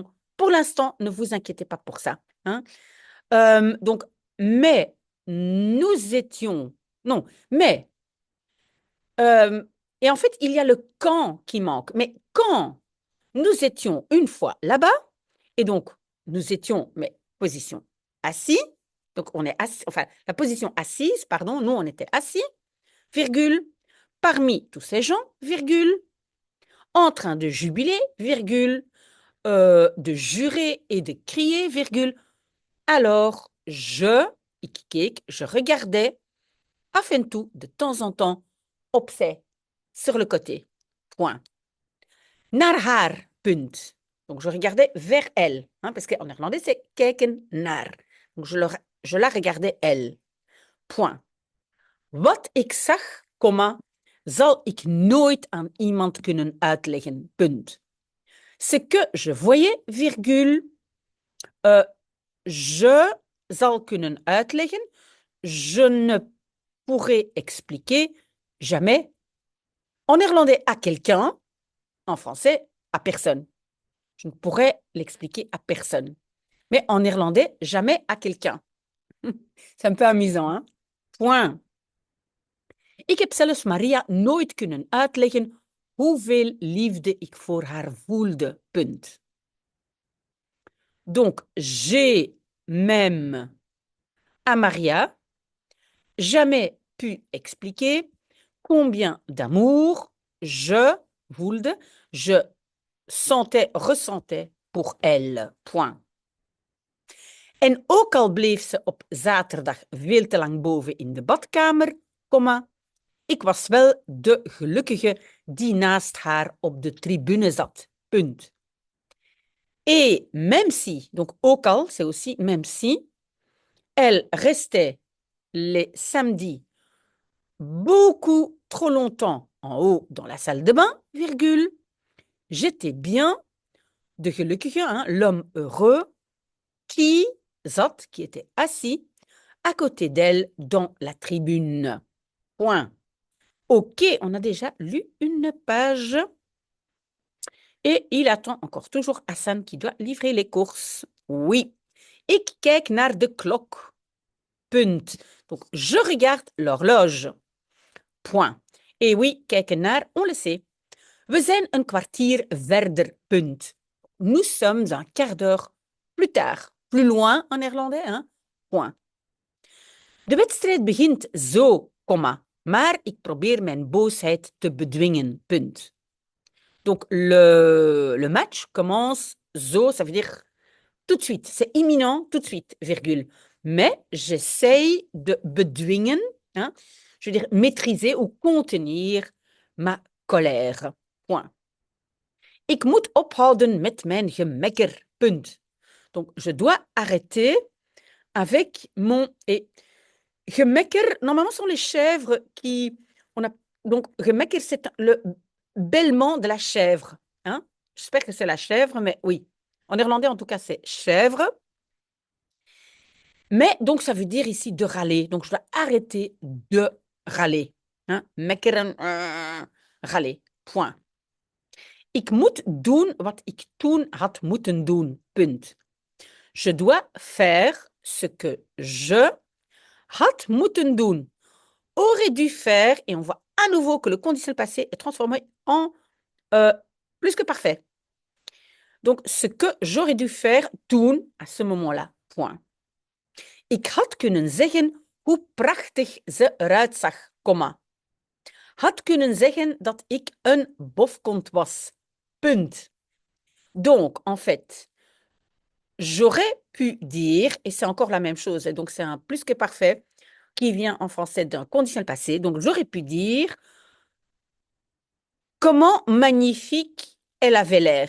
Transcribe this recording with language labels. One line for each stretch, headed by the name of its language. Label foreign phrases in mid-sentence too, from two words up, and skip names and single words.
French: Pour l'instant, ne vous inquiétez pas pour ça. Hein? Donc, mais nous étions... Non, mais... et en fait, il y a le quand qui manque. Mais quand nous étions une fois là-bas, et donc, nous étions, mais position assis, donc on est assis, enfin, la position assise, pardon, nous on était assis, virgule, parmi tous ces gens, virgule, en train de jubiler, virgule, de jurer et de crier, virgule. Alors, je regardais,
Dutch: af en toe,
French: de temps en temps, opzij, sur le côté, point.
Dutch: Naar haar, punt.
French: Donc, je regardais vers elle, hein, parce qu'en néerlandais, c'est
Dutch: kijken naar.
French: Donc, je je la regardais elle. Point.
Dutch: Wat ik zag, comma, zal ik nooit aan iemand kunnen uitleggen. Punt.
French: Ce que je voyais, virgule, je
Dutch: zal kunnen uitleggen,
French: je ne pourrais expliquer jamais. En néerlandais, à quelqu'un, en français, à personne. Je ne pourrais l'expliquer à personne. Mais en néerlandais, jamais à quelqu'un. C'est un peu amusant, hein? Point.
Dutch: Ik heb zelfs Maria nooit kunnen uitleggen hoeveel liefde ik voor haar voelde. Punt.
French: Donc, j'ai même à Maria jamais pu expliquer combien d'amour je voelde, je sentais, ressentais pour elle. Point.
Dutch: En ook al bleef ze op zaterdag veel te lang boven in de badkamer, comma, ik was wel de gelukkige die naast haar op de tribune zat. Punt.
French: Et même si, donc
Dutch: ook al,
French: c'est aussi même si, elle restait les samedis beaucoup trop longtemps en haut dans la salle de bain, virgule, j'étais bien
Dutch: de gelukkige,
French: hein, l'homme heureux, qui zat, qui était assis à côté d'elle dans la tribune. Point. Ok, on a déjà lu une page. Et il attend encore toujours Hassan qui doit livrer les courses. Oui.
Dutch: Ik kijk naar de klok. Punt.
French: Donc, je regarde l'horloge. Point. Et oui,
Dutch: kijken naar,
French: on le sait.
Dutch: We zijn een kwartier verder. Punt.
French: Nous sommes un quart d'heure plus tard. Plus loin en néerlandais, hein? Point.
Dutch: De wedstrijd begint zo, comma, maar ik probeer mijn boosheid te bedwingen. Punt.
French: Donc, le match commence zo, ça veut dire tout de suite. C'est imminent, tout de suite, virgule. Mais j'essaye de bedwingen, hein, je veux dire maîtriser ou contenir ma colère. Point. Ik moet ophouden met mijn gemekker. Punt. Donc, je dois arrêter avec mon... Et gemekker, normalement, ce sont les chèvres qui... Donc, gemekker, c'est le bêlement de la chèvre. Hein? J'espère que c'est la chèvre, mais oui. En néerlandais, en tout cas, c'est chèvre. Mais donc, ça veut dire ici de râler. Donc, je dois arrêter de râler. Hein? Mekkeren, râler. Point.
Dutch: Ik moet doen wat ik toen had moeten doen.
French: Punt. Je dois faire ce que je
Dutch: had moeten doen.
French: Aurait dû faire, et on voit à nouveau que le conditionnel passé est transformé en plus que parfait. Donc, ce que j'aurais dû faire toen, à ce moment-là. Point.
Dutch: Ik had kunnen zeggen hoe prachtig ze eruit zag, comma. Had kunnen zeggen dat ik een bofkont was. Punt.
French: Donc, en fait, j'aurais pu dire, et c'est encore la même chose, donc c'est un plus que parfait qui vient en français d'un conditionnel passé. Donc, j'aurais pu dire comment magnifique elle avait l'air.